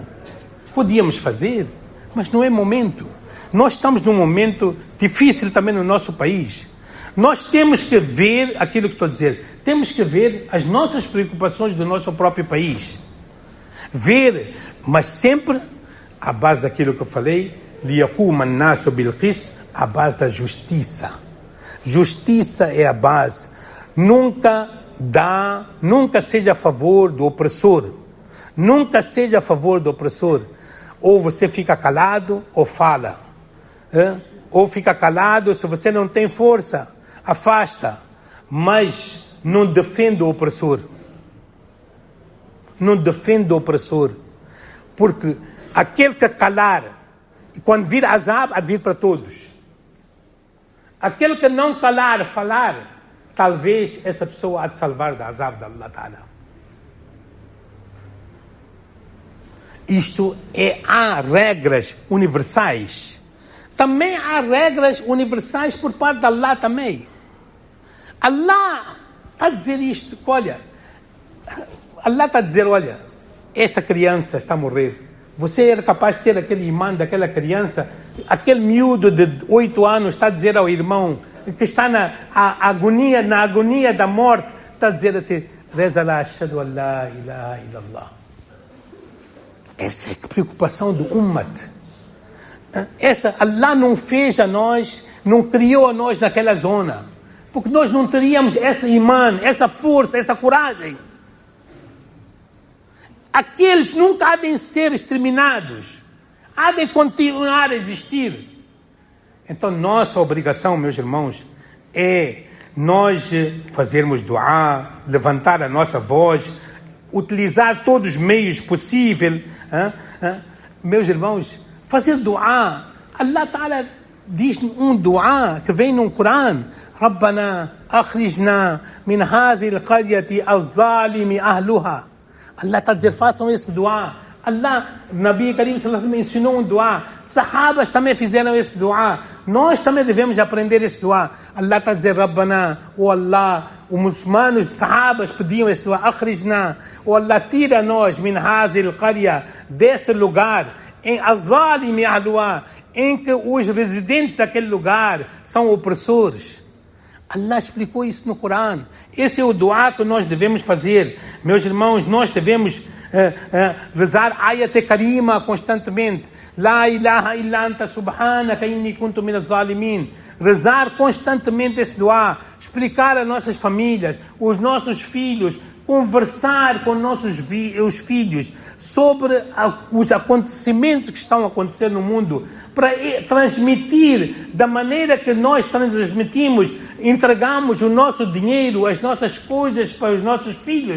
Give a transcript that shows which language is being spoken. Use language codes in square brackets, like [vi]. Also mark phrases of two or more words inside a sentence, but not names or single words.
[pt] Podíamos fazer, mas não é momento. Nós estamos num momento difícil também no nosso país. Nós temos que ver aquilo que estou a dizer. Temos que ver as nossas preocupações do nosso próprio país. Ver, mas sempre à base daquilo que eu falei, [ar] لِيَقُومَ النَّاسُ بِالْقِسْطِ, [pt] à base da justiça. Justiça é a base. Nunca seja a favor do opressor. Nunca seja a favor do opressor. Ou você fica calado ou fala. Ou fica calado, se você não tem força, afasta. Mas não defende o opressor. Não defende o opressor. Porque aquele que calar, quando vir azab, há de vir para todos. Aquele que não calar, falar, talvez essa pessoa há de salvar da azab de [ar] الله تعالى. [pt] Há regras universais. Também há regras universais por parte de Allah também. Allah está a dizer isto, olha, Allah está a dizer, olha, esta criança está a morrer. Você era capaz de ter aquele imã daquela criança, aquele miúdo de 8 anos está a dizer ao irmão que está na agonia da morte, está a dizer assim: reza lá, [ar] أشهد أن لا إله إلا الله. [pt] Essa é a preocupação do ummat. Allah não fez a nós, não criou a nós naquela zona, porque nós não teríamos esse imã, essa força, essa coragem. Aqueles nunca há de ser exterminados, há de continuar a existir. Então nossa obrigação, meus irmãos, é nós fazermos duá, levantar a nossa voz, utilizar todos os meios possíveis. Meus irmãos, fazer duá. [ar] الله تعالى [pt] diz um duá que vem no Corão: [ar] ربنا أخرجنا من هذه القرية الظالم أهلها. [pt] Allah está a dizer, façam esse duá. Allah, Nabi Karim [ar] صلى الله عليه وسلم [pt] ensinou um dua. Sahabas também fizeram esse dua. Nós também devemos aprender esse dua. Allah está a dizer, Rabbana, o Allah, os muçulmanos, sahabas pediam esse dua, Akhrijna, o Allah, tira-nos, [ar] من هذه القرية, [pt] desse lugar, em [ar] الظالم أهلها, [pt] em que os residentes daquele lugar são opressores. Allah explicou isso no Corão. Esse é o dua que nós devemos fazer. Meus irmãos, nós devemos rezar [ar] آية كريمة [pt] constantemente. [ar] لا إله إلا أنت سبحانك إني كنت من الظالمين. [pt] Rezar constantemente esse dua. Explicar às nossas famílias, os nossos filhos, conversar com os filhos sobre os acontecimentos que estão a acontecer no mundo, para transmitir da maneira que nós transmitimos, entregamos o nosso dinheiro, as nossas coisas para os nossos filhos.